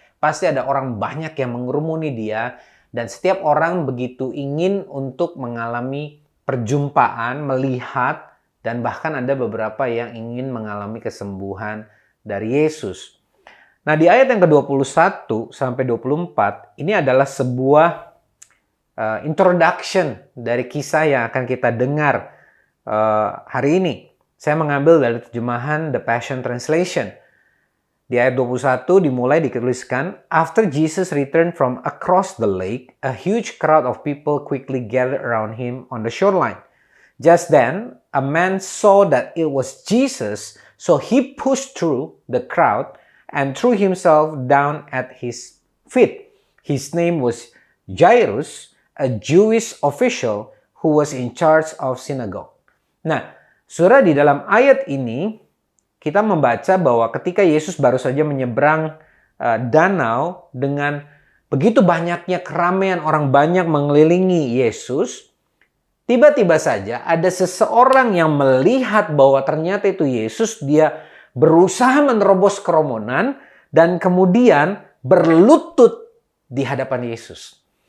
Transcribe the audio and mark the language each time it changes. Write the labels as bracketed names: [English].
[Indonesian] Pasti ada orang banyak yang mengerumuni dia, dan setiap orang begitu ingin untuk mengalami perjumpaan, melihat, dan bahkan ada beberapa yang ingin mengalami kesembuhan dari Yesus. Nah, di ayat yang ke-21 sampai 24, ini adalah sebuah introduction dari kisah yang akan kita dengar hari ini. Saya mengambil dari terjemahan The Passion Translation. Di ayat 21 dimulai dituliskan, [English] After Jesus returned from across the lake, a huge crowd of people quickly gathered around him on the shoreline. Just then, a man saw that it was Jesus, so he pushed through the crowd and threw himself down at his feet. His name was Jairus, a Jewish official who was in charge of synagogue. [Indonesian] Nah, saudara, di dalam ayat ini kita membaca bahwa ketika Yesus baru saja menyeberang danau dengan begitu banyaknya keramaian orang banyak mengelilingi Yesus, tiba-tiba saja ada seseorang yang melihat bahwa ternyata itu Yesus, dia berusaha menerobos kerumunan dan kemudian berlutut di hadapan Yesus.